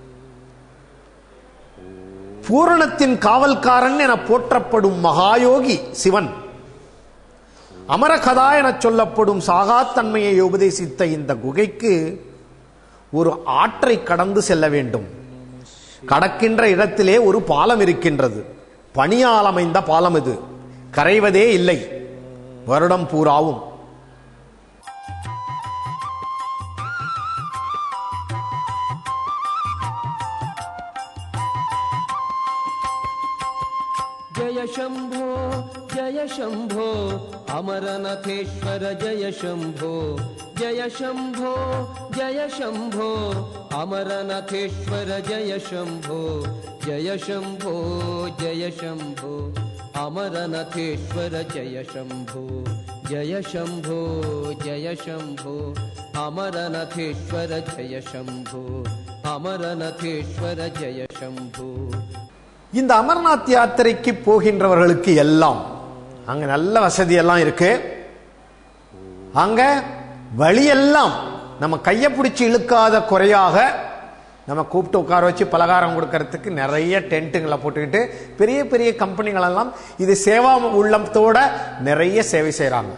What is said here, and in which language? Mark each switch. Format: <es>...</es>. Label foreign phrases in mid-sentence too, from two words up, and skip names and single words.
<ta>பூரணத்தின் காவல்காரன் என போற்றப்படும் மகாயோகி சிவன், அமரகதா என சொல்லப்படும் சாகாத்தன்மையை உபதேசித்த இந்த குகைக்கு ஒரு ஆற்றை கடந்து செல்ல வேண்டும். கடக்கின்ற இடத்திலே ஒரு பாலம் இருக்கின்றது. பனியால் அமைந்த பாலம் இது, கரைவதே இல்லை வருடம் பூராவும்.</ta> <sa>जय शंभो जय शंभो अमरनाथेश्वर जय शंभो जय शंभो जय शंभो अमरनाथेश्वर जय शंभो जय शंभो जय शंभो अमरनाथेश्वर जय शंभो जय शंभो जय शंभो अमरनाथेश्वर जय शंभो अमरनाथेश्वर जय शंभो.</sa> <ta>இந்த அமர்நாத் யாத்திரைக்கு போகின்றவர்களுக்கு எல்லாம் அங்க நல்ல வசதி எல்லாம் இருக்கு. அங்க வழியெல்லாம் நம்ம கையை பிடிச்சி இழுக்காத குறையாக நம்ம கூப்பிட்டு உட்கார வச்சு பலகாரம் கொடுக்கறதுக்கு நிறைய டென்ட்டுங்களை போட்டுக்கிட்டு பெரிய பெரிய கம்பெனிகள் எல்லாம் இது சேவா உள்ளத்தோட நிறைய சேவை செய்யறாங்க.</ta>